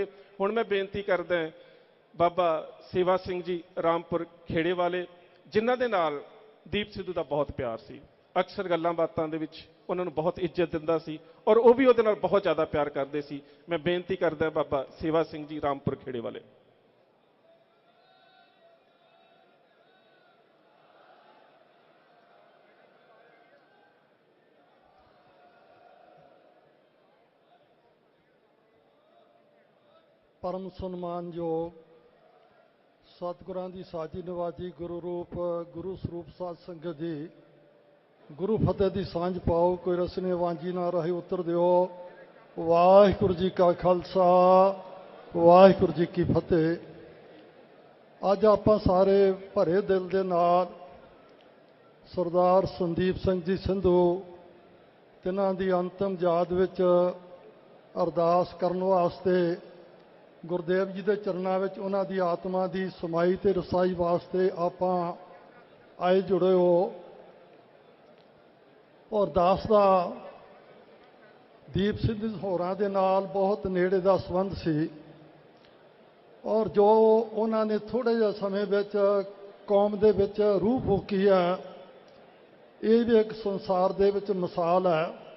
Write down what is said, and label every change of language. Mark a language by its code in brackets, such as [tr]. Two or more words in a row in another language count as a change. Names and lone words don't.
[pa] ਹੁਣ ਮੈਂ ਬੇਨਤੀ ਕਰਦਾ ਬਾਬਾ ਸੇਵਾ ਸਿੰਘ ਜੀ ਰਾਮਪੁਰ ਖੇੜੇ ਵਾਲੇ, ਜਿਨ੍ਹਾਂ ਦੇ ਨਾਲ ਦੀਪ ਸਿੱਧੂ ਦਾ ਬਹੁਤ ਪਿਆਰ ਸੀ। ਅਕਸਰ ਗੱਲਾਂ ਬਾਤਾਂ ਦੇ ਵਿੱਚ ਉਹਨਾਂ ਨੂੰ ਬਹੁਤ ਇੱਜ਼ਤ ਦਿੰਦਾ ਸੀ ਔਰ ਉਹ ਵੀ ਉਹਦੇ ਨਾਲ ਬਹੁਤ ਜ਼ਿਆਦਾ ਪਿਆਰ ਕਰਦੇ ਸੀ। ਮੈਂ ਬੇਨਤੀ ਕਰਦਾ ਬਾਬਾ ਸੇਵਾ ਸਿੰਘ ਜੀ ਰਾਮਪੁਰ ਖੇੜੇ ਵਾਲੇ। ਪਰਮ ਸਨਮਾਨਯੋਗ ਸਤਿਗੁਰਾਂ ਦੀ ਸਾਜੀ ਨਿਵਾਜੀ ਗੁਰੂ ਰੂਪ ਗੁਰੂ ਸਰੂਪ ਸਾਧ ਸੰਗਤ ਜੀ, ਗੁਰੂ ਫ਼ਤਿਹ ਦੀ ਸਾਂਝ ਪਾਓ, ਕੋਈ ਰਸਨੇ ਵਾਂਝੀ ਨਾ ਰਹੇ ਉੱਤਰ ਦਿਓ। ਵਾਹਿਗੁਰੂ ਜੀ ਕਾ ਖ਼ਾਲਸਾ, ਵਾਹਿਗੁਰੂ ਜੀ ਕੀ ਫ਼ਤਿਹ। ਅੱਜ ਆਪਾਂ ਸਾਰੇ ਭਰੇ ਦਿਲ ਦੇ ਨਾਲ ਸਰਦਾਰ ਸੰਦੀਪ ਸਿੰਘ ਜੀ ਸਿੰਧੂ ਤਿਨ੍ਹਾਂ ਦੀ ਅੰਤਿਮ ਯਾਦ ਵਿੱਚ ਅਰਦਾਸ ਕਰਨ ਵਾਸਤੇ ਗੁਰਦੇਵ ਜੀ ਦੇ ਚਰਨਾਂ ਵਿੱਚ ਉਹਨਾਂ ਦੀ ਆਤਮਾ ਦੀ ਸਮਾਈ ਤੇ ਰਸਾਈ ਵਾਸਤੇ ਆਪਾਂ ਆਏ ਜੁੜੇ ਹੋ। ਔਰ ਦਾਸ ਦਾ ਦੀਪ ਸਿੰਘ ਹੋਰਾਂ ਦੇ ਨਾਲ ਬਹੁਤ ਨੇੜੇ ਦਾ ਸੰਬੰਧ ਸੀ ਔਰ ਜੋ ਉਹਨਾਂ ਨੇ ਥੋੜ੍ਹੇ ਜਿਹੇ ਸਮੇਂ ਵਿੱਚ ਕੌਮ ਦੇ ਵਿੱਚ ਰੂਹ ਫੂਕੀ ਹੈ, ਇਹ ਵੀ ਇੱਕ ਸੰਸਾਰ ਦੇ ਵਿੱਚ ਮਿਸਾਲ ਹੈ।